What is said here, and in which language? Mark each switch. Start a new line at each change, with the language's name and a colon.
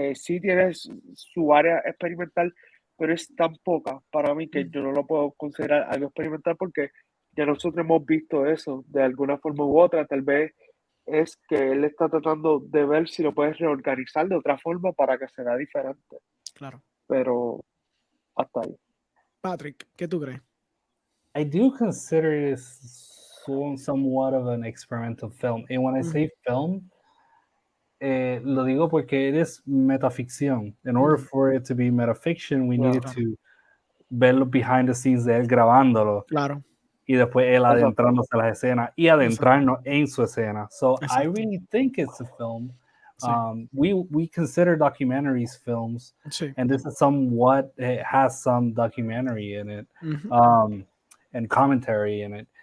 Spanish: Sí tiene su área experimental, pero es tan poca para mí que yo no lo puedo considerar algo experimental porque ya nosotros hemos visto eso de alguna forma u otra. Tal vez es que él está tratando de ver si lo puedes reorganizar de otra forma para que sea diferente. Claro. Pero hasta ahí. Patrick, ¿qué tú crees?
English: I do consider this somewhat of an experimental film. And when I say film,
Spanish: lo digo porque es metaficción.
English: In order for it to be metafiction, we needed to
Spanish: ver los
English: behind the scenes
Spanish: de él grabándolo. Claro. Y después él adentrándose a las escenas y adentrarnos en su escena.
English: So I really think it's a film. We consider documentaries films, and this is somewhat, it has some documentary in it, and commentary in it.